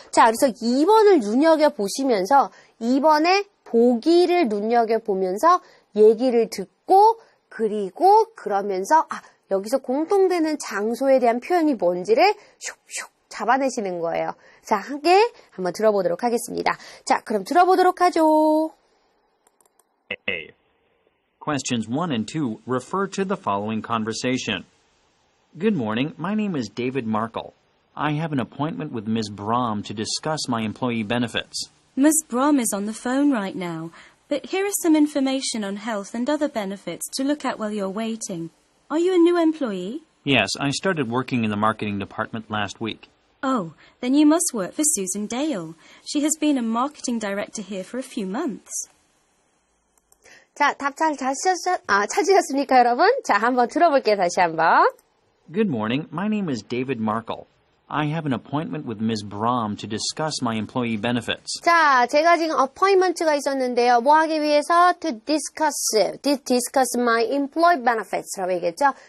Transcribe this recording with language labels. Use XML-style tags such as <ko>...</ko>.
<ko>자, 그래서 2번을 눈여겨보시면서 2번의 보기를 눈여겨보면서 얘기를 듣고 그리고 그러면서 여기서 공통되는 장소에 대한 표현이 뭔지를 슉슉 잡아내시는 거예요. 자, 함께 한번 들어보도록 하겠습니다. 자, 그럼 들어보도록 하죠.</ko> <en>A. Questions 1 and 2 refer to the following conversation. Good morning. My name is David Markle. I have an appointment with Ms. Brahm to discuss my employee benefits. Ms. Brahm is on the phone right now, but here is some information on health and other benefits to look at while you're waiting. Are you a new employee? Yes, I started working in the marketing department last week. Oh, then you must work for Susan Dale. She has been a marketing director here for a few months.</en> <ko>자, 답 잘 찾으셨습니까, 여러분? 자, 한번 들어볼게요, 다시 한번.</ko> <en>Good morning. My name is David Markle. I have an appointment with Ms. Brahm to discuss my employee benefits.</en> <ko>자, 제가 지금 appointment가 있었는데요. 뭐 하기 위해서?</ko> <en>To discuss my employee benefits라고</en> <ko>얘기했죠.</ko>